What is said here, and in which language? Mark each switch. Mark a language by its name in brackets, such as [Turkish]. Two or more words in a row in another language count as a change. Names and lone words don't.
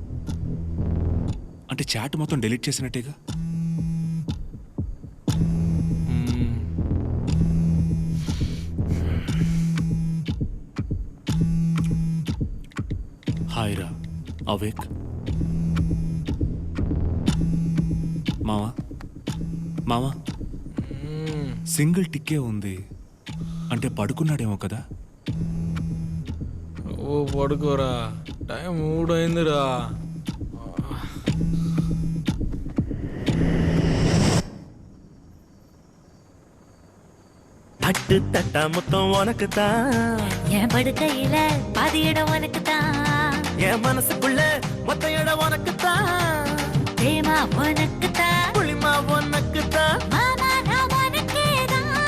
[Telugu] అంటే చాట్ మొత్తం డిలీట్ చేసినట్టేగా. హాయ్ రా, అవేక్. మావా మావా, సింగిల్ టిక్కే ఉంది అంటే పడుకున్నాడేమో కదా. ఓ పడుకోరా, టైం 3 అయిందిరా. [Tamil] தட்டு தட்டா மொத்தம் உனக்குத்தான், என் படுக்கையில பாதி இடம் உனக்குத்தான், என் மனசுக்குள்ள மொத்த இடம் உனக்குத்தான், பிரேமா உனக்குத்தான், புளிமா உனக்குத்தான். மாமா நான் உனக்கேதான்.